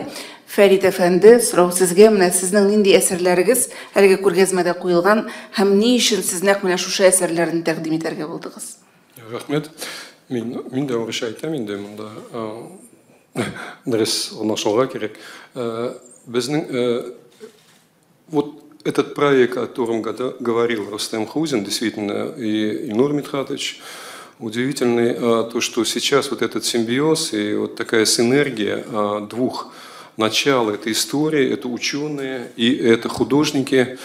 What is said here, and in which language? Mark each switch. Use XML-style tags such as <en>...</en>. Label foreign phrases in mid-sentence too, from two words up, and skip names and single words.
<tt>Фәрит әфәнде, сорау сезгә, менә сезнең нинди әсәрләрегез әлеге күргәзмәдә куелган һәм ни өчен сез нәкъ менә шушы әсәрләрне тәкъдим итәргә булдыгыз? Рахмет. Мин дә урыш әйтәм инде монда. Дөрес аңлашылырга кирәк.</tt> <ru>Безнең вот этот проект, о котором говорил Рустем Хузин, действительно, и Илнур Мидхатович, удивительный то, что сейчас вот этот симбиоз и вот такая синергия двух начал этой истории, это ученые и это художники.</ru>